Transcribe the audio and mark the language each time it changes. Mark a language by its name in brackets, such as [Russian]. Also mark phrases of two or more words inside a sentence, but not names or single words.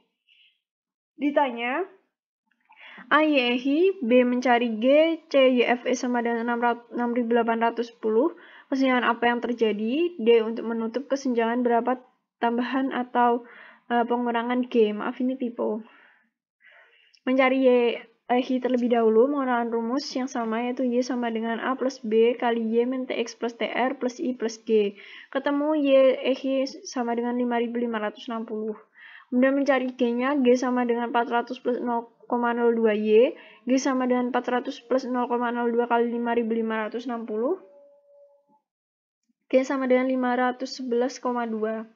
[Indonesian] Ditanya, A YEHI, B mencari G, C YFE sama dengan 6810, kesenjangan apa yang terjadi, D untuk menutup kesenjangan berapa tambahan atau pengurangan G. Maaf, ini typo. Mencari YEHI terlebih dahulu menggunakan rumus yang sama, yaitu Y sama dengan A plus B kali Y min TX plus TR plus I plus G. Ketemu YEHI sama dengan 5560. Kemudian mencari G-nya, G sama dengan 400 plus 0,02 Y, G sama dengan 400 plus 0,02 kali 5560, G sama dengan 511,2.